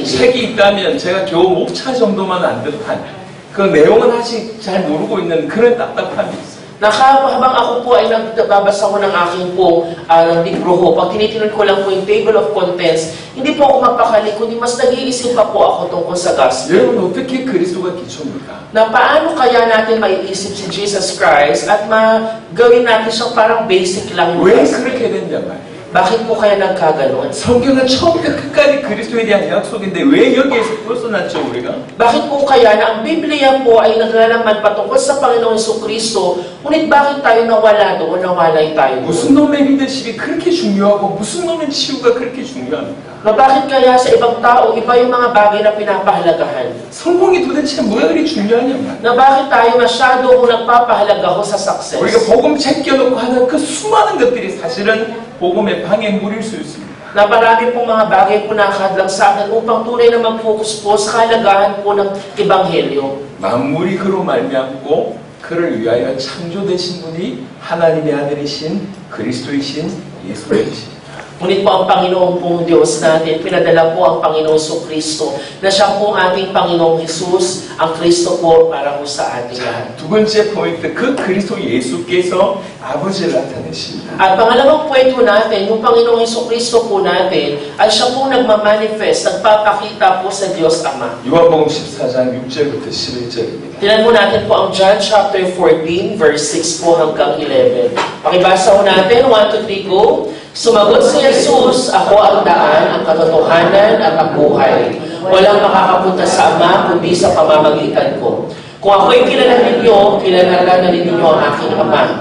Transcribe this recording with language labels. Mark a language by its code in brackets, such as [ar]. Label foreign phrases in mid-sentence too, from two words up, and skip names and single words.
[ko] 책이 있다면 제가 겨우 목차 정도만 안 듯한 그 내용은 아직 잘 모르고 있는 그런 답답함이 있어요. [tl] Habang ako po ay nagbabasa ko ng aking po libro ho, pag tinitingnan ko lang po yung table of contents, hindi po ako mapakali, kundi mas nag-iisip pa po ako tungkol sa gospel. [ko] 여러분 어떻게 그리스도가 기초입니까? [tl] Na paano kaya natin maiisip si [en] Jesus Christ [tl] at magawin natin siyang parang basic lang yung [ko] 왜 [tl] gospel? [ko] 그렇게 됐냐 말이에요. [tl] Bakit po kaya nagkaganon? [ko] 성경은 처음부터 끝까지 그리스도에 대한 약속인데 왜 여기에서 벗어났죠 우리가? [tl] Bakit po kaya na ang Biblia po ay naglalaman patungkol sa Panginoong Jesucristo, ngunit bakit tayo nawala doon, nawalay tayo doon? [ko] 무슨 놈의 리더십이 그렇게 중요하고 무슨 놈의 치유가 그렇게 중요합니까? [tl] Na bakit kaya sa ibang tao, iba yung mga bagay na pinapahalagahan? [ko] 성공이 도대체 뭐가 그리 중요하냐 말이에요. [tl] Na bakit tayo masyado kung nagpapahalaga ho sa success? [ko] 우리가 복음 제껴놓고 하는 그 수많은 것들이 사실은 복음의 방해물일 수 있습니다. [tl] Na marami pong mga bagay po nakahadlang sa akin upang tunay na mag-focus po sa kahalagahan po ng Ebanghelyo. [ko] 만물이 그로 말미암고 그를 위하여 창조되신 분이 하나님의 아들이신 그리스도이신 예수님이십니다. [tl] Ngunit po ang Panginoon pong Diyos natin, pinadala po ang Panginoong Jesucristo, na siya po ang ating Panginoong Jesus, ang Kristo po para po sa ating lahat. [ko] 두 번째 포인트, 그 그리스도 예수께서 아버지를 나타내십니다. [tl] At pangalawang kwento natin, yung Panginoong Jesucristo po natin, ay siya po nagmamanifest, nagpapakita po sa Diyos Ama. [ko] 요한복음 14장 6절부터 11절입니다. [tl] Tinan mo natin po ang [en] John chapter 14, verse 6 [tl] po hanggang 11. Pakibasa po natin, 1, 2, 3, go. Sumagot si Jesus, ako ang daan, ang katotohanan at ang buhay. Walang makakapunta sa Ama kundi sa pamamagitan ko. Kung ako'y kilala ninyo, kilala na rin ninyo ang aking Ama.